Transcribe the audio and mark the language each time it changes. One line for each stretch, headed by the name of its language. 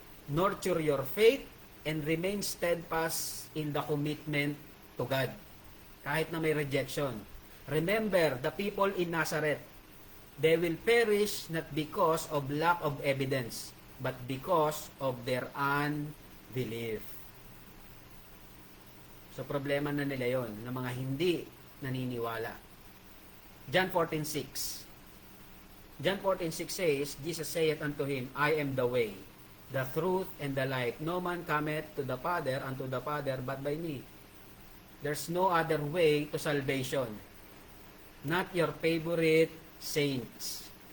English: Nurture your faith and remain steadfast in the commitment to God.
Filipino: Kahit na may rejection.
English: Remember, the people in Nazareth, they will perish not because of lack of evidence, but because of their unbelief.
Filipino: So, problema na nila yon ng mga hindi naniniwala.
English: John 14:6. John 14:6 says, Jesus saith unto him, I am the way, the truth, and the life. No man cometh to the Father, unto the Father, but by me. There's no other way to salvation. Not your favorite saints.